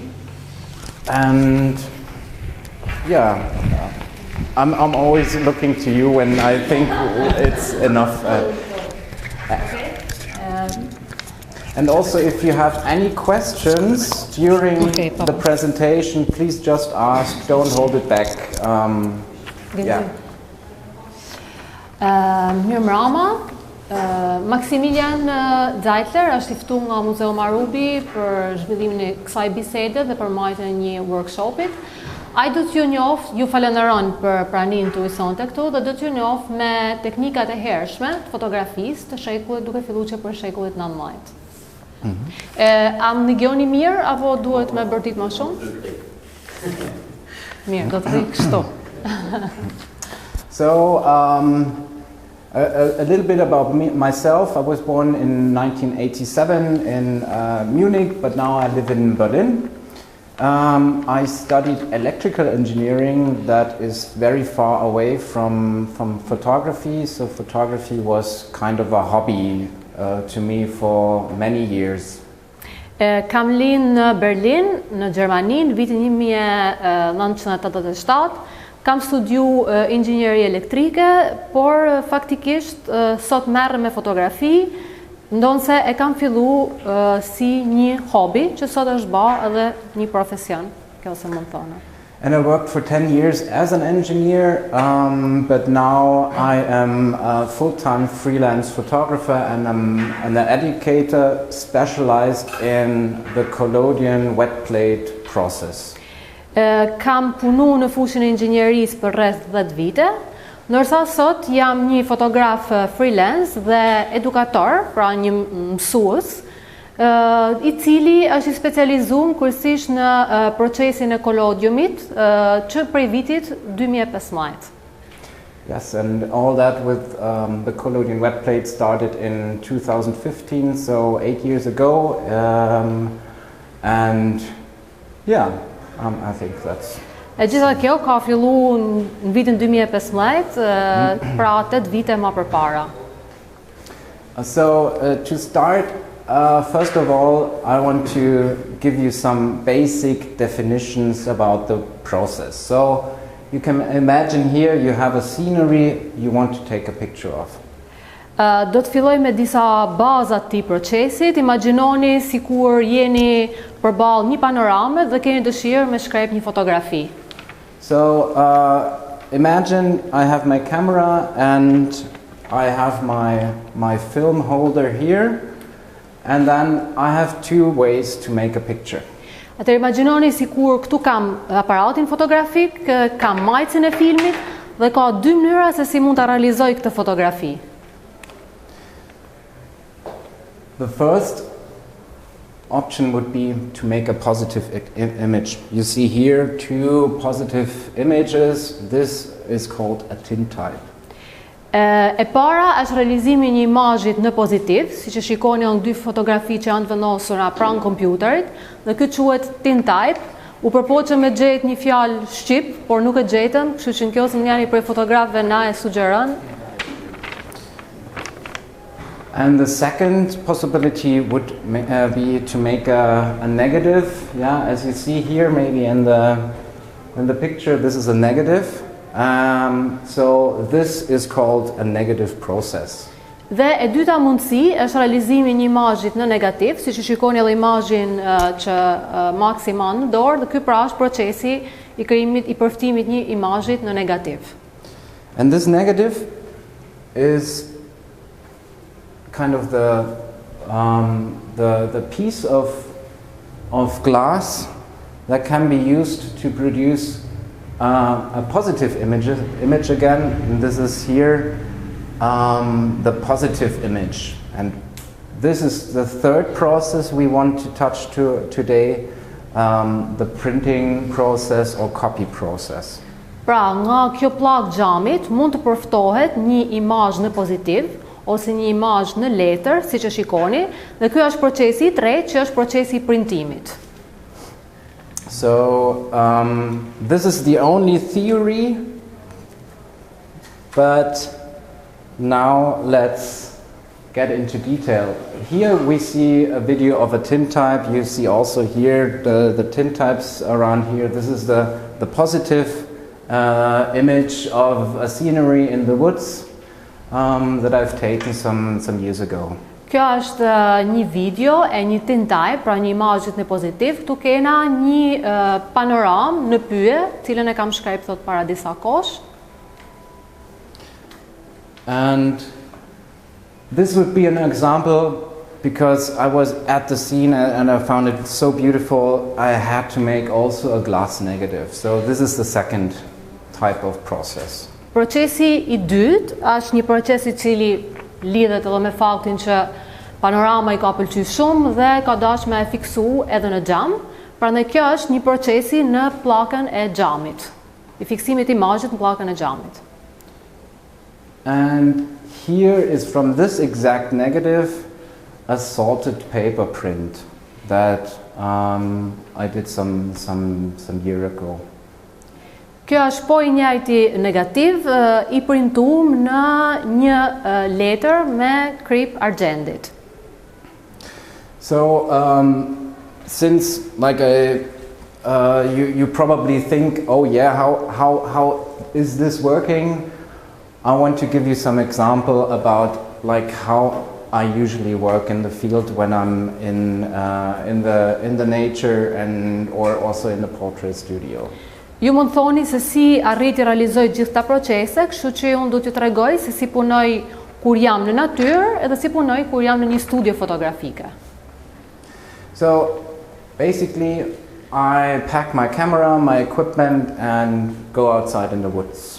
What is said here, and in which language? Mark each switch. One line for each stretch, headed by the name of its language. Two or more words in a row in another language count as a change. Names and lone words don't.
English: And yeah, I'm always looking to you when I think it's enough. And also, if you have any questions during the presentation, please just ask. Don't hold it back. Yeah.
Albanian: Mirëmbrëma. Maximilian Zeitler është i ftuar nga Muzeu Marubi për zhvillimin e kësaj bisede dhe për marrjen e një workshopit. Ai do t'ju njoft, ju falenderon për praninë tuaj sonte këtu dhe do t'ju njoft me teknikat e hershme të fotografisë të shekullit, duke filluar që për shekullit 19. A më dëgjoni mirë apo duhet me bërtit më shumë? Mirë, do të rri kështu.
English: So, a little bit about myself. I was born in 1987 in Munich, but now I live in Berlin. I studied electrical engineering that is very far away from photography, so photography was kind of a hobby to me for many years.
Albanian: Kam lind në Berlin, në Gjermani, në vitin 1987. Kam studiu inxhinieri elektrike, por faktikisht sot merrem me fotografi, ndonse e kam fillu si një hobi, që sot është bë edhe një profesion, kjo se mund thonë.
English: And I worked for 10 years as an engineer, but now I am a full-time freelance photographer and I'm an educator specialized in the collodion wet plate process.
Albanian: Kam punu në fushën e inxhinierisë për rreth 10 vite, ndërsa sot jam një fotograf freelance dhe edukator, pra një mësues, I cili është I specializuar kryesisht në procesin e collodiumit që prej vitit 2015.
English: Yes, and all that with the collodion wet plate started in 2015, so 8 years ago, and yeah, I think that's.
Albanian: E gjitha kjo ka filluar në vitin 2015, pra 8 vite më përpara.
English: So to start, first of all, I want to give you some basic definitions about the process. So you can imagine here you have a scenery you want to take a picture of.
Albanian: Do të filloj me disa baza të procesit. Imagjinoni sikur jeni përballë një panorame dhe keni dëshirë me shkrep një fotografi.
English: So imagine I have my camera and I have my film holder here, and then I have two ways to make a picture.
Albanian: Atëherë imagjinoni sikur këtu kam aparatin fotografik, kam majcin e filmit dhe ka dy mënyra se si mund ta realizoj këtë fotografi.
English: The first option would be to make a positive image. You see here two positive images. This is called a tintype.
Albanian: E para është realizimi një imazhit në pozitiv, siç e shikoni janë dy fotografi që janë vendosura pranë kompjuterit, dhe ky quhet tintype. U përpoqëm me gjetë një fjalë shqip, por nuk e gjetëm, kështu që nëse njëri prej fotografëve na e sugjeron.
English: And the second possibility would be to make a negative. Yeah, as you see here, maybe in the picture, this is a negative. So this is called a negative process.
Albanian: Dhe e dyta mundësi është realizimi një imazhit në negativ, siç e shikoni edhe imazhin që Maxi ma në dorë, dhe ky pra është procesi I krijimit I përftimit një imazhit në negativ.
English: And this negative is kind of the piece of glass that can be used to produce a positive image again. And this is here the positive image, and this is the third process we want to touch today, the printing process or copy process.
Albanian: Pra, nga kjo pllak xhamit mund të përftohet një imazh në pozitiv ose një imazh në letër, siç e shikoni, dhe ky është procesi I tretë, që është procesi I printimit.
English: So this is the only theory, but now let's get into detail. Here we see a video of a tintype. You see also here the tintypes around here. This is the positive image of a scenery in the woods that I've taken some years ago.
Albanian: Kjo është një video e një tintype, pra një imazhit në pozitiv. Këtu kena një panoram në pyje, cilën e kam shkrep thot para disa kosh.
English: And this would be an example because I was at the scene and I found it so beautiful. I had to make also a glass negative. So this is the second type of process.
Albanian: Procesi I dytë është një proces I cili lidhet edhe me faktin që panorama I ka pëlqyer shumë dhe ka dashur me e fiksu edhe në xham. Prandaj kjo është një procesi në pllakën e xhamit. I fiksimit I imazhit në pllakën e xhamit.
English: And here is from this exact negative a salted paper print that I did some year ago.
Albanian: Kjo është po I njëjti negativ I printuar në një letër me krip argjendit.
English: So since like you probably think, oh yeah, how is this working? I want to give you some example about like how I usually work in the field when I'm in the nature and or also in the portrait studio.
Albanian: Ju mund thoni se si arriti realizoj gjithë ta procese, kështu që unë do t'ju tregoj se si punoj kur jam në natyrë edhe si punoj kur jam në një studio fotografike.
English: So basically I pack my camera, my equipment and go outside in the woods.